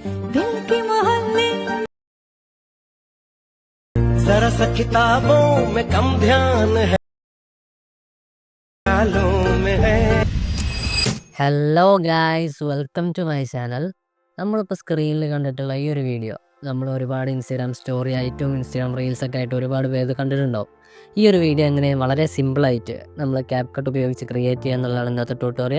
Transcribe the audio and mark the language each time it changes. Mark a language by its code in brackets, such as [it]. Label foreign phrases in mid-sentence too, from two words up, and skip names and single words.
[hi] दिल के मोहल्ले जरा सा किताबों में कम ध्यान है ख्यालों में है. [en] hello guys, welcome to my channel. [ml] നമ്മളിപ്പോൾ സ്ക്രീനിൽ കണ്ടിട്ടുള്ള ഈ ഒരു വീഡിയോ നമ്മൾ ഒരുപാട് [en] Instagram story [ml] ആയിട്ടും ഇൻസ്റ്റാഗ്രാം റീൽസൊക്കെ ആയിട്ട് ഒരുപാട് പേര് കണ്ടിട്ടുണ്ടാവും. ഈ ഒരു വീഡിയോ എങ്ങനെ വളരെ സിമ്പിളായിട്ട് നമ്മൾ ക്യാപ്കട്ട് ഉപയോഗിച്ച് ക്രിയേറ്റ് ചെയ്യുക എന്നുള്ളതാണ് ഇന്നത്തെ ട്യൂട്ടോറിയൽ.